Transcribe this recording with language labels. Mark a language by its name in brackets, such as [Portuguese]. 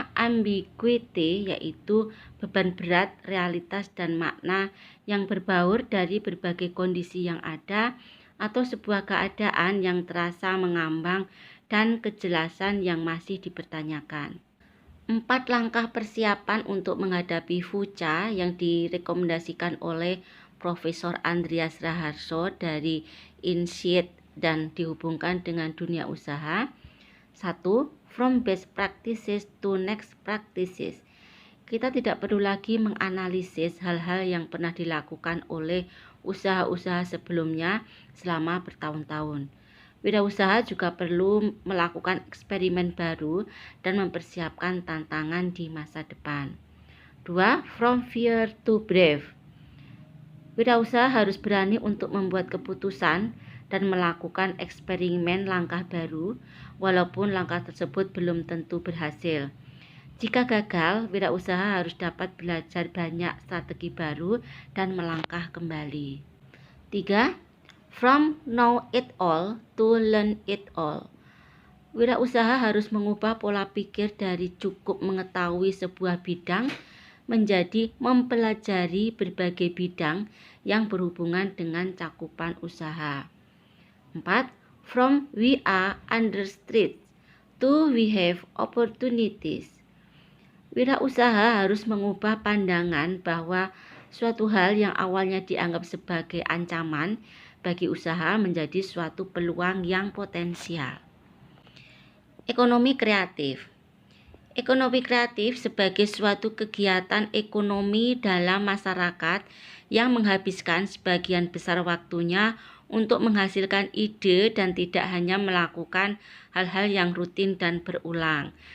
[Indonesian] Ambiguity, yaitu beban berat, realitas dan makna yang berbaur dari berbagai kondisi yang ada atau sebuah keadaan yang terasa mengambang dan kejelasan yang masih dipertanyakan. 4 langkah persiapan untuk menghadapi VUCA yang direkomendasikan oleh Profesor Andreas Raharso dari INSEAD dan dihubungkan dengan dunia usaha. 1. [English] From best practices to next practices. [Indonesian] Kita tidak perlu lagi menganalisis hal-hal yang pernah dilakukan oleh usaha-usaha sebelumnya selama bertahun-tahun. Wirausaha juga perlu melakukan eksperimen baru dan mempersiapkan tantangan di masa depan. 2. [English] From fear to brave. [Indonesian] Wirausaha harus berani untuk membuat keputusan dan melakukan eksperimen langkah baru, walaupun langkah tersebut belum tentu berhasil. Jika gagal, wirausaha harus dapat belajar banyak strategi baru dan melangkah kembali. 3. [English] From know it all to learn it all. [Indonesian] Wirausaha harus mengubah pola pikir dari cukup mengetahui sebuah bidang menjadi mempelajari berbagai bidang yang berhubungan dengan cakupan usaha. 4. [English] From we are understreet to we have opportunities. [Indonesian] Wirausaha harus mengubah pandangan bahwa suatu hal yang awalnya dianggap sebagai ancaman bagi usaha menjadi suatu peluang yang potensial. Ekonomi kreatif. Ekonomi kreatif sebagai suatu kegiatan ekonomi dalam masyarakat yang menghabiskan sebagian besar waktunya untuk menghasilkan ide dan tidak hanya melakukan hal-hal yang rutin dan berulang.